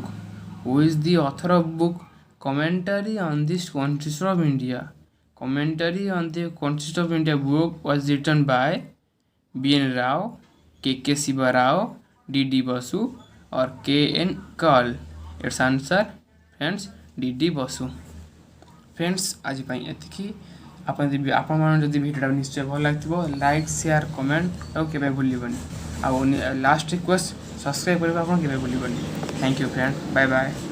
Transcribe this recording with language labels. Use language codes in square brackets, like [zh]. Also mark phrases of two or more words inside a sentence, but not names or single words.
[en] Who is the author of book Commentary on the Constitution of India? Commentary on the Constitution of India book was written by B.N. Rao, K.K. Siva Rao, D.D. Basu or K.N. Kaul. Its answer friends D.D. Basu. [or] ଫ୍ରେଣ୍ଡସ ଆଜି ଏତିକି ଆପଣ ଯଦି ଭିଡିଓ ନିଶ୍ଚୟ ଭଲ ଲାଗେ [en] like share comment [or] ଆଉ କେବେ ଭୁଲିବେନି ଆ [en] last request [or] ସବସ୍କ୍ରାଇବ କରିବା ଆପଣ କେବେ ଭୁଲିବେନି। [en] thank you friend, bye bye.